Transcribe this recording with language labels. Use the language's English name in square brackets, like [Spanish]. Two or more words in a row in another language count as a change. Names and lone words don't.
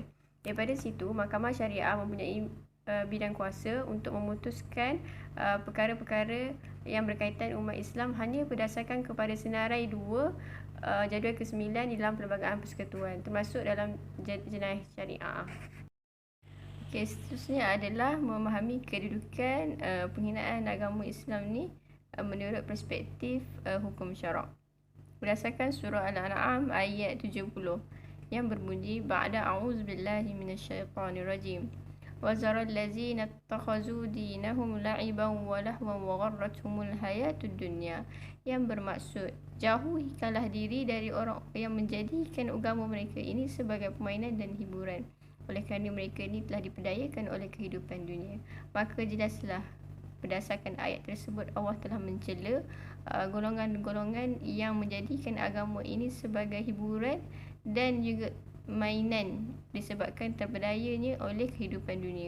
[Malay] Daripada situ, Mahkamah Syariah mempunyai bidang kuasa untuk memutuskan perkara-perkara yang berkaitan umat Islam hanya berdasarkan kepada Senarai 2 Jadual ke-9 di dalam Perlembagaan Persekutuan, termasuk dalam jenayah syariah. Okey, seterusnya adalah memahami kedudukan penghinaan agama Islam ni menurut perspektif hukum syarak. Berdasarkan surah Al-An'am ayat 70 yang berbunyi [Arabic] بعد أعوذ بالله من الشيطان الرجيم وذر الذين اتخذوا دينهم لعبا ولهوا وغرتهم الحياة الدنيا, [Malay] yang bermaksud jauhikanlah diri dari orang yang menjadikan agama mereka ini sebagai permainan dan hiburan, oleh kerana mereka ini telah diperdayakan oleh kehidupan dunia. Maka jelaslah berdasarkan ayat tersebut Allah telah mencela golongan-golongan yang menjadikan agama ini sebagai hiburan dan juga mainan disebabkan terpedayanya oleh kehidupan dunia.